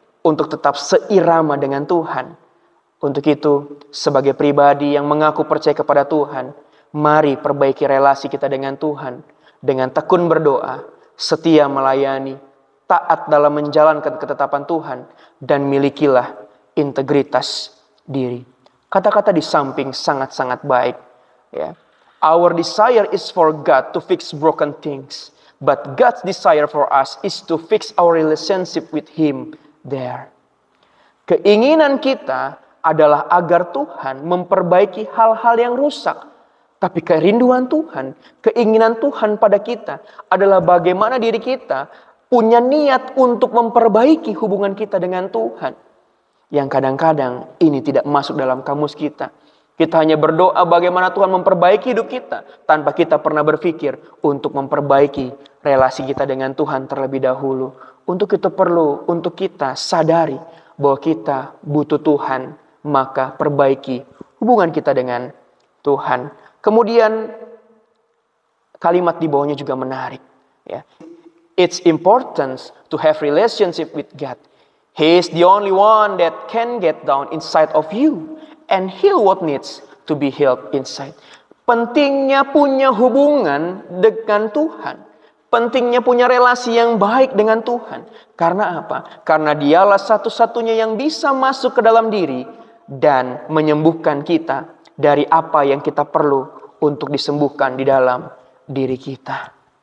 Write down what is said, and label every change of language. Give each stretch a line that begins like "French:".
Indonesian: untuk tetap seirama dengan Tuhan. Untuk itu, sebagai pribadi yang mengaku percaya kepada Tuhan, mari perbaiki relasi kita dengan Tuhan dengan tekun berdoa, setia melayani, taat dalam menjalankan ketetapan Tuhan, dan milikilah integritas diri. Kata-kata di samping sangat-sangat baik. Ya.
English: Our desire is for God to fix broken things, but God's desire for us is to fix our relationship with Him there.
Indonesian: Keinginan kita adalah agar Tuhan memperbaiki hal-hal yang rusak. Tapi kerinduan Tuhan, keinginan Tuhan pada kita adalah bagaimana diri kita punya niat untuk memperbaiki hubungan kita dengan Tuhan. Yang kadang-kadang ini tidak masuk dalam kamus kita. Kita hanya berdoa bagaimana Tuhan memperbaiki hidup kita, tanpa kita pernah berpikir untuk memperbaiki relasi kita dengan Tuhan terlebih dahulu. Untuk itu perlu untuk kita sadari bahwa kita butuh Tuhan, maka perbaiki hubungan kita dengan Tuhan. Kemudian kalimat di bawahnya juga menarik. Ya.
English: It's important to have relationship with God. He is the only one that can get down inside of you and heal what needs to be healed inside.
Indonesian: Pentingnya punya hubungan dengan Tuhan. Pentingnya punya relasi yang baik dengan Tuhan. Karena apa? Karena Dialah satu-satunya yang bisa masuk ke dalam diri dan menyembuhkan kita dari apa yang kita perlu untuk disembuhkan di dalam diri kita.